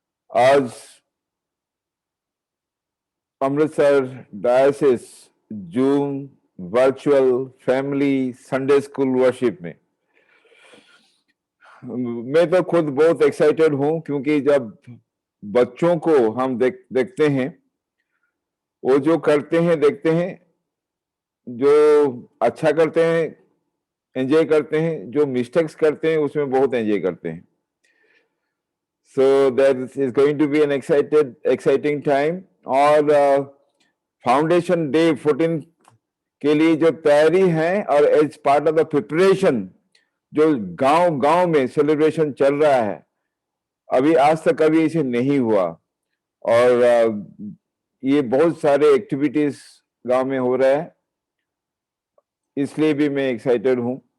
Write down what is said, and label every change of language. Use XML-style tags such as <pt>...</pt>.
<hi>आज Amritsar diocese zoom virtual family Sunday school worship में मैं तो खुद बहुत एक्साइटेड हूँ, क्योंकि जब बच्चों को हम देखते हैं, वो जो करते हैं, देखते हैं, जो अच्छा करते हैं एंजॉय करते हैं, जो मिस्टेक्स करते हैं उसमें बहुत एंजॉय करते हैं।</hi> <en>So that is going to be an exciting time।</en> <hi>और फाउंडेशन डे 14 के लिए जो तैयारी है और</hi> <en>as part of the preparation</en> <hi>जो गांव में सेलिब्रेशन चल रहा है, अभी आज तक कभी इसे नहीं हुआ। और ये बहुत सारे एक्टिविटीज गांव में हो रहा है, इसलिए भी मैं एक्साइटेड हूं।</hi>